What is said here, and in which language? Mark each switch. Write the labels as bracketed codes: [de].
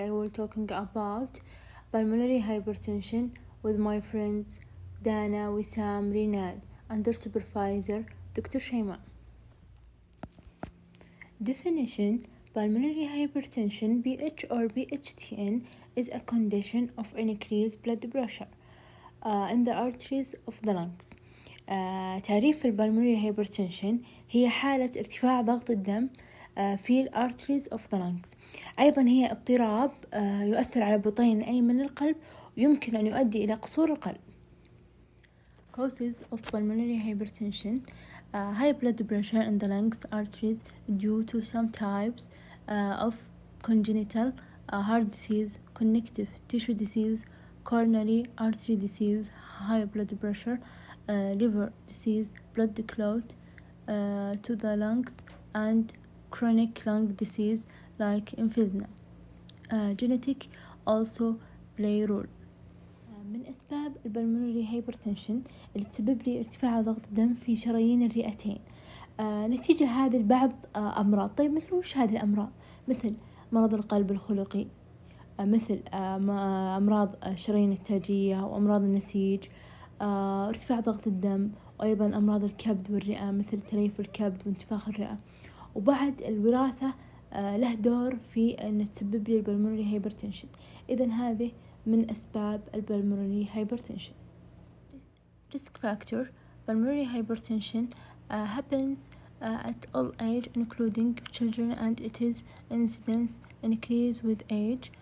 [en] I will talking about pulmonary hypertension with my friends Dana, Wissam, Rinad, under supervisor Dr. Shaima. Definition: pulmonary hypertension (PH or PHTN) is a condition of increased blood pressure in the arteries of the lungs. [ar] تعريف البلمونري hypertension هي حالة ارتفاع ضغط الدم في الارتريز [en] of the lungs. [ar] أيضا هي اضطراب يؤثر على البطين الأيمن من القلب ويمكن أن يؤدي إلى قصور القلب. [en] Causes of pulmonary hypertension: high blood pressure in the lungs arteries due to some types of congenital heart disease, connective tissue disease, coronary artery disease, high blood pressure, liver disease, blood clot to the lungs, and chronic lung disease like emphysema. Genetic also play role. [ar] من أسباب البلمونري هايبرتنشن اللي تسبب لي ارتفاع ضغط الدم في شرايين الرئتين نتيجة هذه البعض أمراض. طيب مثل وش هذه الأمراض؟ مثل مرض القلب الخلقي، مثل أمراض الشرايين التاجية وأمراض النسيج، ارتفاع ضغط الدم، وأيضا أمراض الكبد والرئة مثل تليف الكبد وانتفاخ الرئة. وبعد الوراثة له دور في أن تسبب لي البلمونري هايبرتنشن. إذن هذه من أسباب البلمونري هايبرتنشن. [en] Risk factor: pulmonary hypertension happens at all age including children and its incidence increase with age.